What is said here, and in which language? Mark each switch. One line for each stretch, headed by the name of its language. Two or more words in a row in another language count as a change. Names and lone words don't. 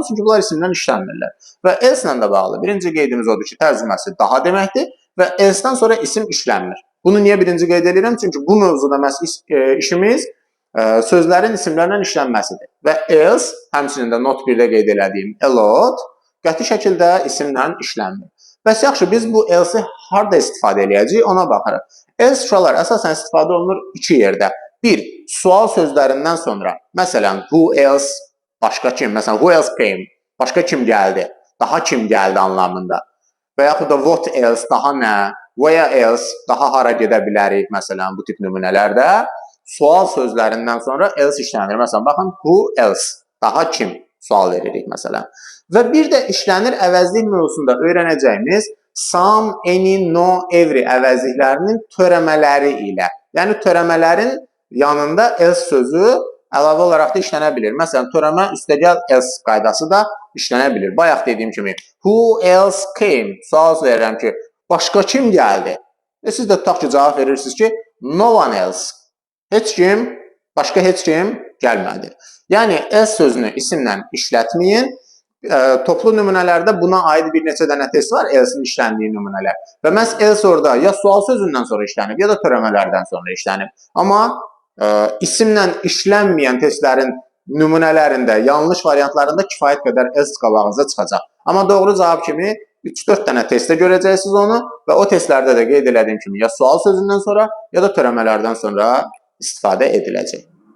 Azerbaijani: Çünki bunlar isimdən işlənmirlər. Və else ilə də bağlı birinci qeydimiz odur ki, tərcüməsi daha deməkdir və else-dən sonra isim işlənmir. Bunu niyə birinci qeyd edirəm? Çünki bu mövzuda işimiz sözlərin isimlərlə işlənməsidir. Və else, həmçinin də not 1-də qeyd elədiyim elot, qəti şəkildə isimlə işlənmir. Bəs yaxşı, biz bu else-i harada istifadə eləyəcəyik, ona baxırıq. Else uşaqlar əsasən istifadə olunur iki yerdə. Bir, sual sözlərindən sonra, məsələn,
English: who else,
Azerbaijani: başqa kim, məsələn,
English: who else came,
Azerbaijani: başqa kim gəldi, daha kim gəldi anlamında. Və yaxud da
English: what else,
Azerbaijani: daha nə,
English: where else,
Azerbaijani: daha hara gedə bilərik, məsələn, bu tip nümunələrdə sual sözlərindən sonra else işlənir. Məsələn, baxın,
English: who else,
Azerbaijani: daha kim sual veririk, məsələn. Və bir də işlənir əvəzlik mövzusunda öyrənəcəyimiz
English: some, any, no, every
Azerbaijani: əvəzliklərinin törəmələri ilə. Yəni, törəmələrin yanında else sözü əlavə olaraq da işlənə bilir. Məsələn, törəmə üstəgəl else qaydası da işlənə bilir. Bayaq dediyim kimi,
English: who else came?
Azerbaijani: Sual verirəm ki, başqa kim gəldi? Siz də tutaq ki, cavab verirsiniz ki,
English: no one else.
Azerbaijani: Heç kim, başqa heç kim gəlmədi. Yəni, else sözünü isimlə işlətməyin. Toplu nümunələrdə buna aid bir neçə dənə test var, else-in işləndiyi nümunələr. Və məhz else orada ya sual sözündən sonra işlənib, ya da törəmələrdən sonra işlənib. Amma isimlə işlənməyən testlərin nümunələrində, yanlış variantlarında kifayət qədər else qabağınıza çıxacaq. Amma doğru cavab kimi 3-4 dənə testdə görəcəksiniz onu və o testlərdə də qeyd elədiyim kimi ya sual sözündən sonra, ya da törəmələrdən sonra istifadə ediləcək.